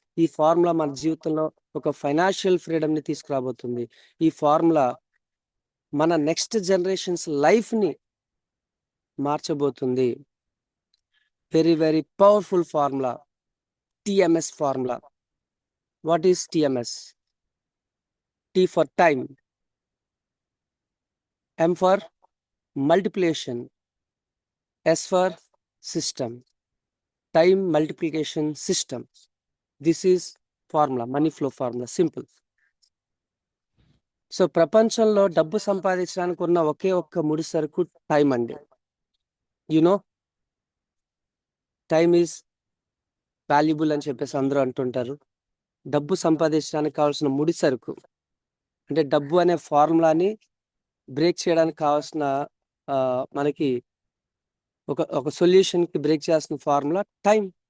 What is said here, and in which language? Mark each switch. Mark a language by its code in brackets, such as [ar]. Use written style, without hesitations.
[te] ఈ ఫార్ములా మన జీవితంలో ఒక ఫైనాన్షియల్ ఫ్రీడమ్ని తీసుకురాబోతుంది. ఈ ఫార్ములా మన నెక్స్ట్ జనరేషన్స్ లైఫ్ని మార్చబోతుంది. Very very powerful formula, TMS formula. [en] What is TMS? T for time, M for multiplication, S for system, time multiplication system. This is formula, money flow formula, simple. [te] So ప్రపంచంలో డబ్బు సంపాదించడానికి ఉన్న ఒకే ఒక్క ముడి సరుకు time అండి. You know, [en] time is valuable [te] అని చెప్పేసి అందరూ అంటుంటారు. డబ్బు సంపాదించడానికి కావాల్సిన ముడి సరుకు అంటే డబ్బు అనే ఫార్ములాని బ్రేక్ చేయడానికి కావాల్సిన మనకి ఒక సొల్యూషన్కి బ్రేక్ చేయాల్సిన ఫార్ములా టైం.